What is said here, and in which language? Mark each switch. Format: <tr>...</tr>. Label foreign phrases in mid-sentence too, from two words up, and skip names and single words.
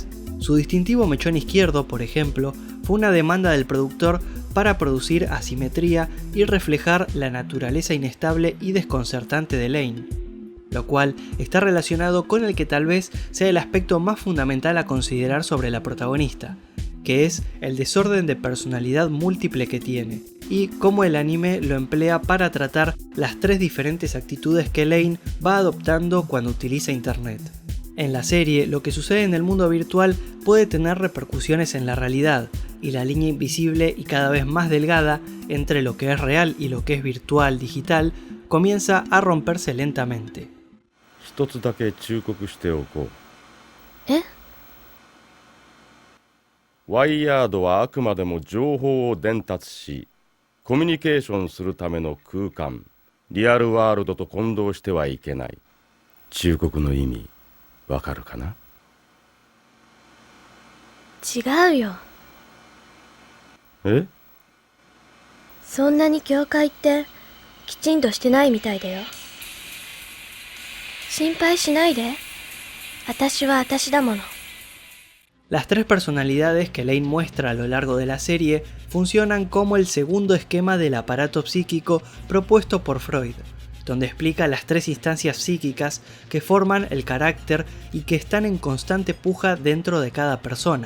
<es>Su distintivo mechón izquierdo, por ejemplo, fue una demanda del productor para producir asimetría y reflejar la naturaleza inestable y desconcertante de Lane, lo cual está relacionado con el que tal vez sea el aspecto más fundamental a considerar sobre la protagonista, que es el desorden de personalidad múltiple que tiene, y cómo el anime lo emplea para tratar las tres diferentes actitudes que Lane va adoptando cuando utiliza internet. En la serie, lo que sucede en el mundo virtual puede tener repercusiones en la realidad, y la línea invisible y cada vez más delgada entre lo que es real y lo que es virtual digital comienza a romperse lentamente.</es> <ja>一つだけ忠告しておこう。え？ワイヤードはあくまでも情報を伝達し、コミュニケーションするための空間、リアルワールドと混同してはいけない。忠告の意味、わかるかな？違うよ。え？そんなに境界ってきちんとしてないみたいだよ。心配しないで。私は私だもの。</ja> <es>Las tres personalidades que Lane muestra a lo largo de la serie funcionan como el segundo esquema del aparato psíquico propuesto por Freud, donde explica las tres instancias psíquicas que forman el carácter y que están en constante puja dentro de cada persona.</es>